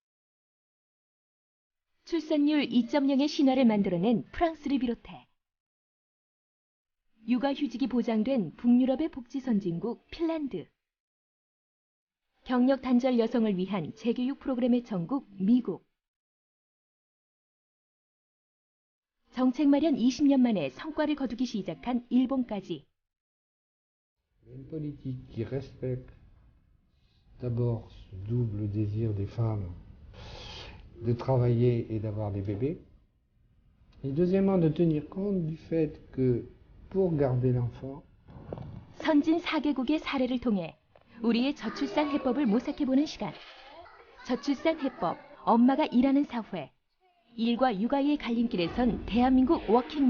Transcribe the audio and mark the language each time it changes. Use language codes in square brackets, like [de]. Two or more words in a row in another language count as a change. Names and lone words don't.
[ko] 출산율 2.0의 신화를 만들어낸 프랑스를 비롯해 육아휴직이 보장된 북유럽의 복지선진국 핀란드, 경력 단절 여성을 위한 재교육 프로그램의 천국 미국, 정책 마련 20년 만에 성과를 거두기 시작한 일본까지. [fr] Une politique qui respecte d'abord ce double désir des femmes de travailler et d'avoir des bébés, et deuxièmement de tenir compte du fait que pour garder l'enfant, [ko] 선진 4개국의 사례를 통해 우리의 저출산 해법을 모색해보는 시간. 저출산 해법, 엄마가 일하는 사회. 일과 육아의 갈림길에 선 대한민국 워킹맘.